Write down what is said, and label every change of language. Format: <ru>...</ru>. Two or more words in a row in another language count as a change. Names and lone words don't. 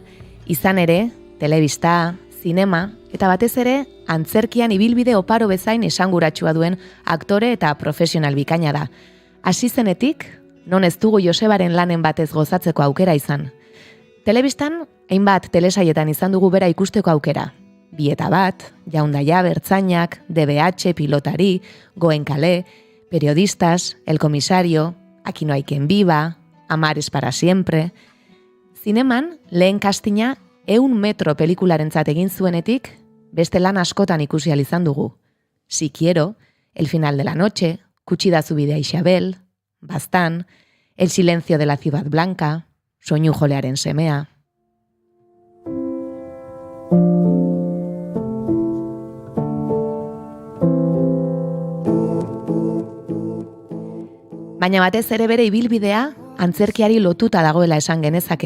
<eu>Izan ere, telebista, zinema, eta batez ere, antzerkian ibilbide oparo bezain esanguratsua duen aktore eta profesional bikaina da. Hasi zenetik, non ez dugu Josebaren lanen batez gozatzeko aukera izan. Telebistan, hainbat telesaietan izan dugu bera ikusteko aukera. Bieta bat, Jaundaia, Bertzainak, DBH, Pilotari, Goenkale, Periodistas, El Comisario, Aquí no hay quien viva, Amar es para siempre. Zineman, lehen castinga 100 metro pelikularentzat egin zuenetik, beste lan askotan ikusi ahal izan dugu. Si quiero, El final de la noche, Kutsi da zu bidea Isabel, Baztan, El silencio de la ciudad blanca, Soinu jolearen semea. Baina batez ere bere ibilbidea antzerkiari lotuta dagoela esan genezake.</eu>